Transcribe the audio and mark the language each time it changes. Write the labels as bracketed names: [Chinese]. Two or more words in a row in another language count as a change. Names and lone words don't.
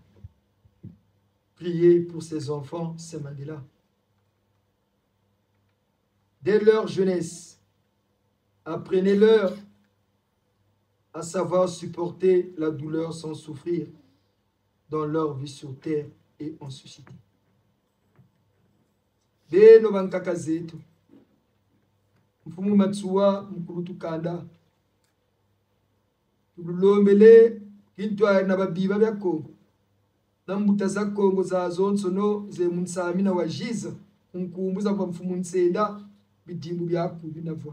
[French] Priez pour ces enfants, ces Mandela. Dès leur jeunesse, apprenez-leur à savoir supporter la douleur sans souffrir dans leur vie sur terre et en société. [Kongo] Beno bankaka zetu, mfumu matsuwa mkulutu kanda, tululombele kintwa na babiba bya Kongo, na mbuta za Kongo za zonsono ze munsami na wajiza, unkumbuza kwa mfumu nsenda, bidimbu byaku binavwa.